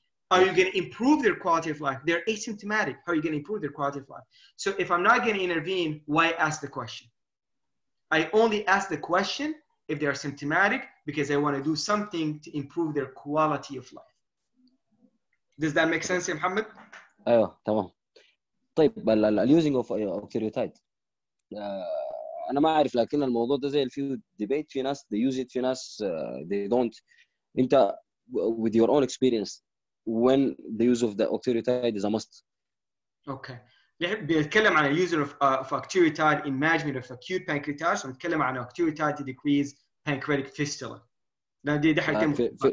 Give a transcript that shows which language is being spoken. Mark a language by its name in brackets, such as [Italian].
[English] Are you going to improve their quality of life? They're asymptomatic. How are you going to improve their quality of life? So if I'm not going to intervene, why ask the question? I only ask the question if they are symptomatic because I want to do something to improve their quality of life. Does that make sense, Muhammad? [Arabic] ايوه تمام. طيب اليوزنج اوف اوكتيريوتايد انا ما اعرف لكن الموضوع ده زي الفيو ديبيت في ناس [English] they use it [Arabic] في ناس [English] they don't. انت with your own experience when the use of the octreotide is a must. Okay. [Arabic] بنتكلم عن [English] use of octreotide in management of acute pancreatitis [Arabic] ونتكلم عن [English] octreotide to decrease pancreatic fistula. [Arabic] دي حاجتين